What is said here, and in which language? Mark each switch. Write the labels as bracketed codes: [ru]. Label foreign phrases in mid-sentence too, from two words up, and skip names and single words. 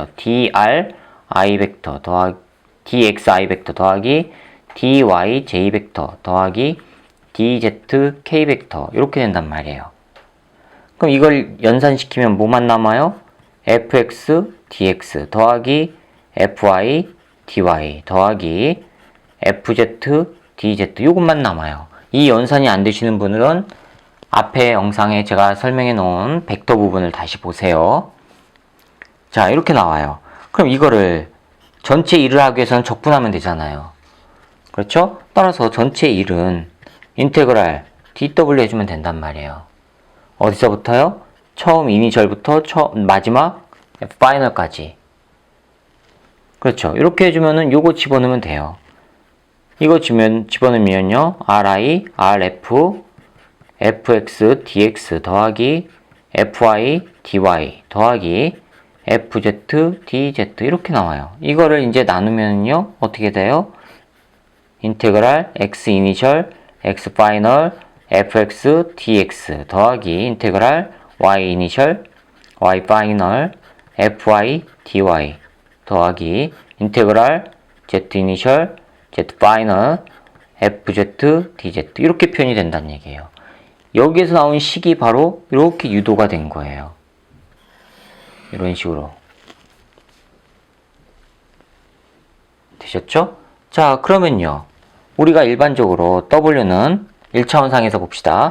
[ko] dr i 벡터 더하기 dx i 벡터 더하기 dy j 벡터 더하기 dz k 벡터 이렇게 된단 말이에요. 그럼 이걸 연산시키면 뭐만 남아요? fx dx 더하기 fy dy 더하기 fz dz 요것만 남아요. 이 연산이 안 되시는 분들은 앞에 영상에 제가 설명해 놓은 벡터 부분을 다시 보세요. 자, 이렇게 나와요. 그럼 이거를 전체 1을 하기 위해서는 적분하면 되잖아요. 그렇죠? 따라서 전체 1은 인테그랄 dw 해주면 된단 말이에요. 어디서부터요? 처음 이니셜부터 마지막 파이널까지. 그렇죠. 이렇게 해주면은 요거 집어넣으면 돼요. 이거 집어넣으면요. ri, rf, fx, dx 더하기 fy, dy 더하기 fz, dz 이렇게 나와요. 이거를 이제 나누면요. 어떻게 돼요? 인테그랄 x 이니셜, x 파이널, fx, dx 더하기 인테그랄 y 이니셜, y 파이널, fy, dy 더하기 인테그랄 z 이니셜, z 파이널, fz, dz 이렇게 표현이 된다는 얘기예요. 여기에서 나온 식이 바로 이렇게 유도가 된 거예요. 이런 식으로. 되셨죠? 자, 그러면요. 우리가 일반적으로 W는 1차원상에서 봅시다.